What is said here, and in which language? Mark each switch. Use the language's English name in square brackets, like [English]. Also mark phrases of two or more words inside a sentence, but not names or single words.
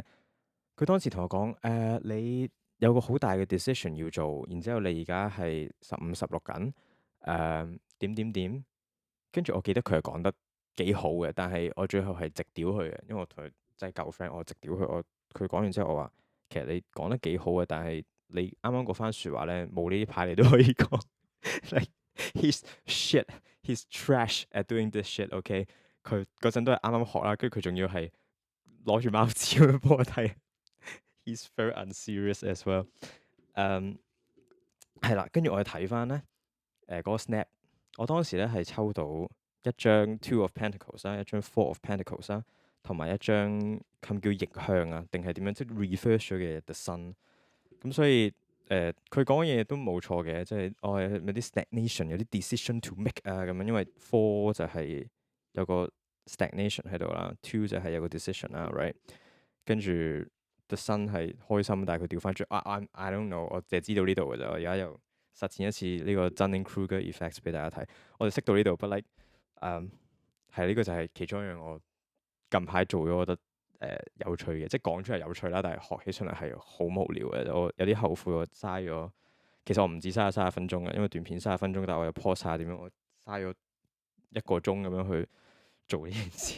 [Cantonese] 佢當時同我講你有個好大嘅 decision 要做，然之後你而家係15、16緊，點點點。跟住我記得佢係講得幾好嘅，但係我最後係直屌佢嘅，因為我同佢真係舊 friend，我直屌佢。佢講完之後，我話其實你講得幾好嘅，但係你啱啱嗰番説話咧，冇呢啲牌你都可以講。 [English] Like he's shit，he's trash at doing this shit。 [Cantonese] OK，佢嗰陣都係啱啱學啦，跟住佢仲要係攞住貓紙咁樣幫我睇。 [English] He's very unserious as well。 [Cantonese] 係啦，跟住我去睇翻咧，嗰個 snap，我當時咧係抽到一張 Two of Pentacles 啦，一張 Four of Pentacles 啦，同埋一張咁叫逆向啊，定係點樣即係 reverse 咗嘅 The Sun。咁所以佢講嘅嘢都冇錯嘅，即係我係有啲 stagnation，有啲 [English] decision to make [Cantonese] 啊咁樣，因為 Four 就係有個 stagnation 喺度啦，Two 就係有個 decision 啦，right？跟住 The Sun 係開心，但係佢調翻轉 [English] I don't know， [Cantonese] 我淨係知道呢度嘅啫。我而家又實踐一次呢個 Dunning-Kruger effects 俾大家睇。我哋識到呢度 ， [English] but like [Cantonese] 係呢個就係其中一樣我近排做咗，我覺得有趣嘅，即係講出嚟有趣啦，但係學起上嚟係好無聊嘅。我有啲後悔我嘥咗，其實我唔止嘥咗30分鐘嘅，因為短片30分鐘，但係我又 pause 晒點樣，我嘥咗1個鐘咁樣去做呢件事。